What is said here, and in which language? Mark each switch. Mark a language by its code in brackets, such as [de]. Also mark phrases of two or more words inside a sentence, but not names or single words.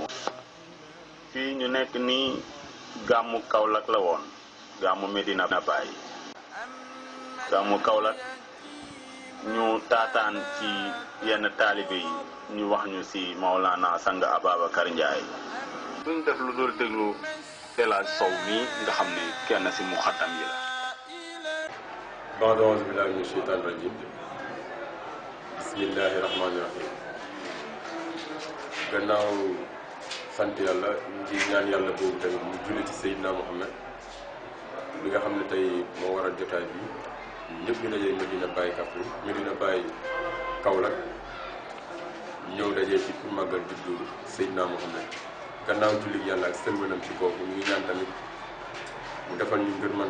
[wo] fii ñu nekk nii gàmmu Kaolack la woon gàmmu Medina Baye gàmmu Kaolack ñu taataan ci yenn taalibe yi ñu wax ñu ci Maulana Sang Ababacar Ndiaye. duñ def lu dul déglu El Hadj Sow mii nga xam ne kenn ci muxaddam yi la. [ar] بعد أعوذ بالله من الشيطان الرجيم بسم الله الرحمن الرحيم [wo] gannaaw sant yàlla ñu ngi ñaan yàlla boobu tamit mu julli ci Seydina Muhammad bi nga xam ne tey moo waral jotaay bi ñëpp ñu dajee Medina Baye Kaffrine Medina Baye Kaolack ñëw dajee ci pour màggal juddu Seydina Muhammad gannaaw julli yàlla ak sëlmanam ci kooku ñu ngi ñaan tamit mu defal ñu ngërmande